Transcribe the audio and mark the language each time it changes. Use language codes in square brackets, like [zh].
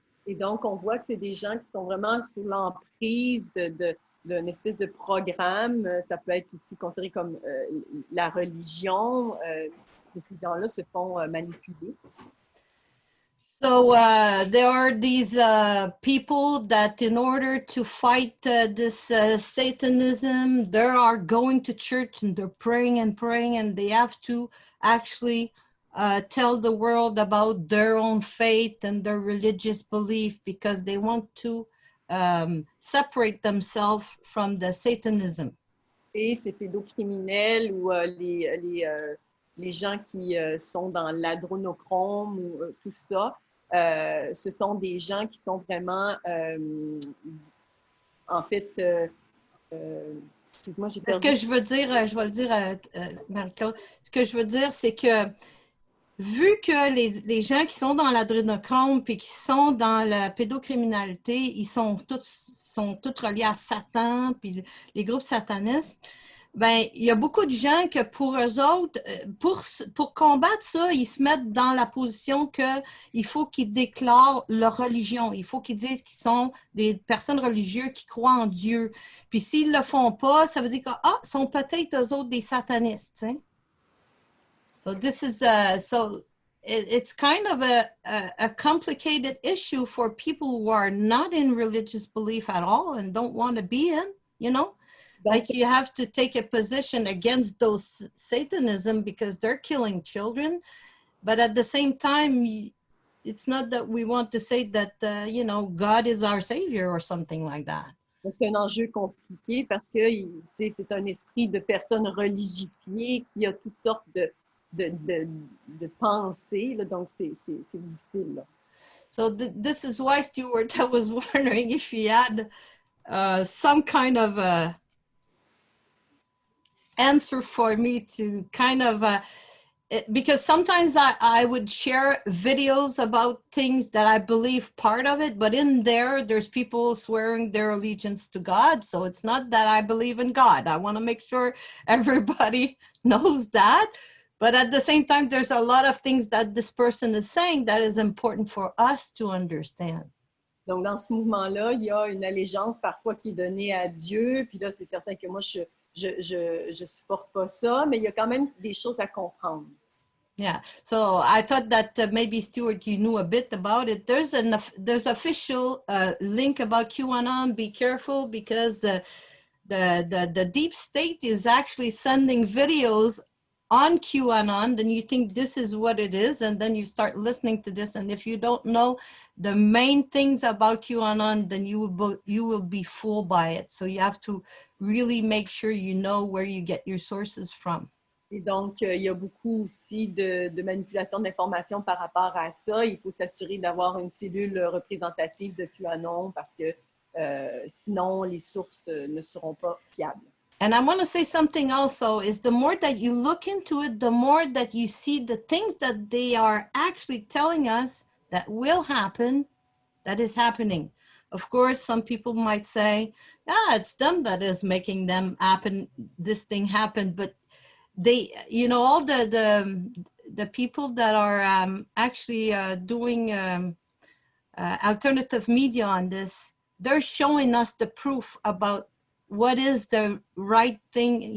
[fr] Et donc, on voit que c'est des gens qui sont vraiment sous l'emprise d'une espèce de programme. Ça peut être aussi considéré comme la religion. Ces gens-là se font manipuler. [en] So there are these people that in order to fight this Satanism, they are going to church and they're praying and praying, and they have to actually tell the world about their own faith and their religious belief because they want to separate themselves from the Satanism. [fr] Et ces pédocriminels ou les gens qui sont dans l'adrénochrome ou tout ça, ce sont des gens qui sont vraiment, en fait, excuse-moi, j'ai perdu. Ce que je veux dire, je vais le dire à Marie-Claude, ce que je veux dire, c'est que vu que les gens qui sont dans l'adrénochrome puis qui sont dans la pédocriminalité, ils sont tous reliés à Satan puis les groupes satanistes, ben, il y a beaucoup de gens que pour eux autres, pour combattre ça, ils se mettent dans la position qu'il faut qu'ils déclarent leur religion. Il faut qu'ils disent qu'ils sont des personnes religieuses qui croient en Dieu. Puis s'ils ne le font pas, ça veut dire qu'ils sont peut-être eux autres des satanistes. Hein? [en] So this is it's kind of a complicated issue for people who are not in religious belief at all and don't want to be in, you know? Like you have to take a position against those Satanism because they're killing children. But at the same time, it's not that we want to say that, you know, God is our savior or something like that. [fr] C'est un enjeu compliqué parce que c'est un esprit de personnes religifiées qui a toutes sortes de pensées. Là, donc, c'est difficile. Là. [en] So this is why, Stuart, I was wondering if you had some kind of a answer for me to kind of because sometimes I would share videos about things that I believe part of it, but in there's people swearing their allegiance to God. So it's not that I believe in God. I want to make sure everybody knows that. But at the same time, there's a lot of things that this person is saying that is important for us to understand. [fr] Donc, dans ce mouvement-là, il y a une allégeance parfois qui est donnée à Dieu. Puis là, c'est certain que moi, je supporte pas ça, mais il y a quand même des choses à comprendre. [en] Yeah, so I thought that maybe Stuart, you knew a bit about it. There's official link about QAnon. Be careful because the deep state is actually sending videos on QAnon. Then you think this is what it is, and then you start listening to this. And if you don't know the main things about QAnon, then you will be fooled by it. So you have to really make sure you know where you get your sources from. [fr] Et donc, il y a beaucoup aussi de manipulation d'informations par rapport à ça. Il faut s'assurer d'avoir une cellule représentative de QAnon parce que sinon, les sources ne seront pas fiables. [en] And I want to say something also is the more that you look into it, the more that you see the things that they are actually telling us that will happen, that is happening. Of course, some people might say, yeah, it's them that is making them happen, this thing happen, but they, you know, all the people that are actually doing alternative media on this, they're showing us the proof about what is the right thing.